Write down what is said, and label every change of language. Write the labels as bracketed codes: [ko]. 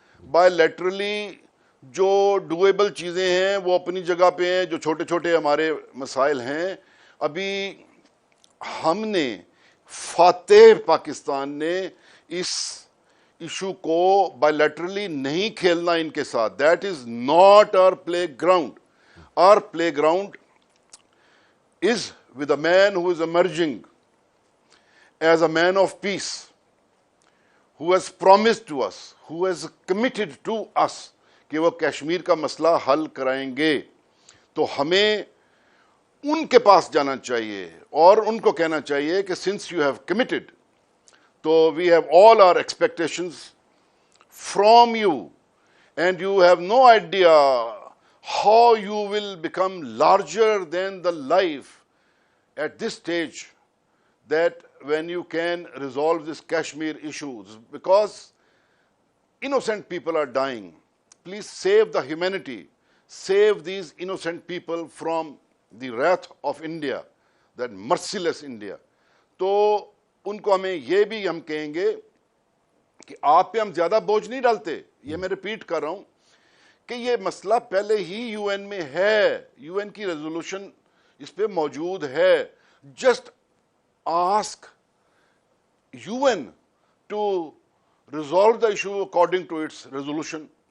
[ur] By laterally جو doable چیزیں ہیں وہ اپنی جگہ پہ ہیں, جو چھوٹے چھوٹے ہمارے مسائل ہیں. ابھی ہم نے فاتح پاکستان نے اس ایشو کو بائی لیٹرلی نہیں کھیلنا ان کے ساتھ. [en] That is not our play ground. Our play ground is with a main who is emerging as a main of peace, who has promised to us, who has committed to us [ur] کہ وہ کشمیر کا مسئلہ حل کرائیں گے. تو ہمیں ان کے پاس جانا چاہیے اور ان کو کہنا چاہیے کہ [en] since you have committed, تو we have all our expectations from you, and you have no idea how you will become larger than the life at this stage, that when you can resolve this Kashmir issues, because innocent people are dying. Please save the humanity, save these innocent people from the wrath of India, that merciless India. [ur] تو ان کو ہمیں یہ بھی ہم کہیں گے کہ آپ پہ ہم زیادہ بوجھ نہیں ڈالتے. یہ میں ریپیٹ کر رہا ہوں کہ یہ مسئلہ پہلے ہی یو این میں ہے, یو این کی ریزولوشن اس پہ موجود ہے. [en] Just ask UN to resolve the issue according to its resolution.